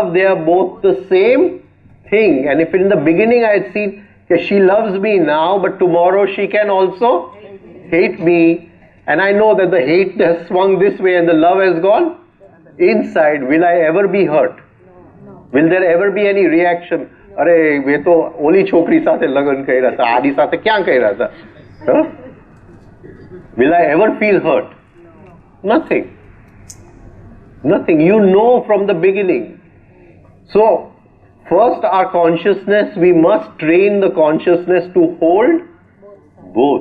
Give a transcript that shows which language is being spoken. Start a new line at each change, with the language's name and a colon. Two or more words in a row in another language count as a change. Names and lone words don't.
English: They are both the same thing. And if in the beginning I had seen that she loves me now, but tomorrow she can also hate me, and I know that the hate has swung this way and the love has gone inside, will I ever be hurt? Will there ever be any reaction?
Rajasthani: अरे वे तो ओली छोकरी साथे लगन कर्या था, आडी साथे क्या कर्या था?
English: Huh? Will I ever feel hurt? Nothing. Nothing. You know from the beginning. So, first our consciousness, we must train the consciousness to hold both.